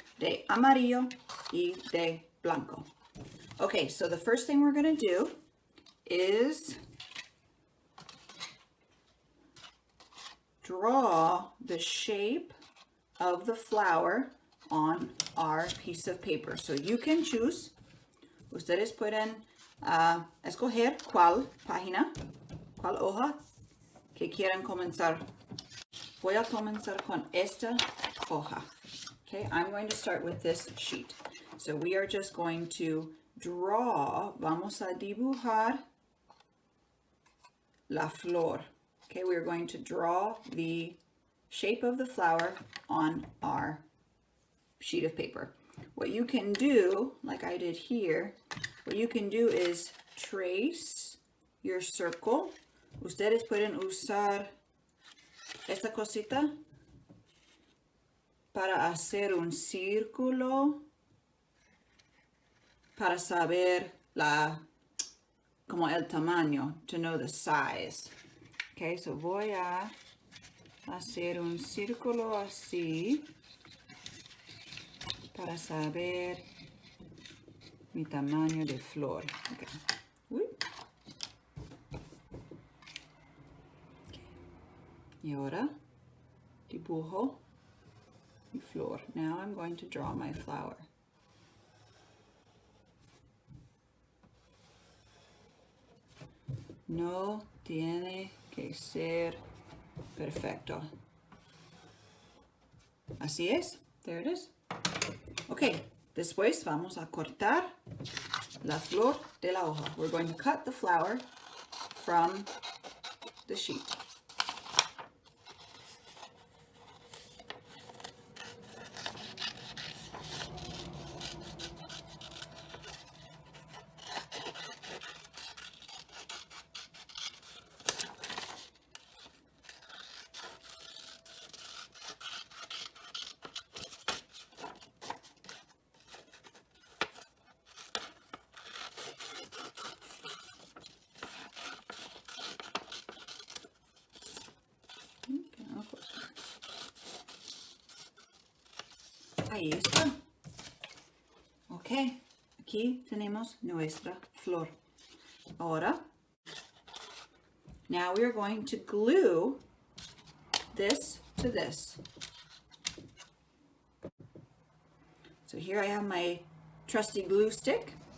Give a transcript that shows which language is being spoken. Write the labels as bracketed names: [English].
[Spanish] De amarillo y de blanco. [English] Okay, so the first thing we're going to do is draw the shape of the flower on our piece of paper. So you can choose. [Spanish] Ustedes pueden escoger cuál página, cuál hoja que quieran comenzar. Voy a comenzar con esta hoja. [English] Okay, I'm going to start with this sheet. So we are just going to draw, [Spanish] vamos a dibujar la flor. [English] Okay, we're going to draw the shape of the flower on our sheet of paper. What you can do, like I did here, what you can do is trace your circle. [Spanish] Ustedes pueden usar esta cosita para hacer un círculo, para saber como el tamaño, [English] to know the size. [Spanish] Okay, so voy a hacer un círculo así para saber mi tamaño de flor. Okay. Y ahora dibujo mi flor. [English] Now I'm going to draw my flower. [Spanish] No tiene que ser perfecto. Así es. [English] There it is. [Spanish] Okay, después vamos a cortar la flor de la hoja. [English] We're going to cut the flower from the sheet. [Spanish] Ahí está. Ok, aquí tenemos nuestra flor. [English] Ahora, now we are going to glue this to this. So here I have my trusty glue stick.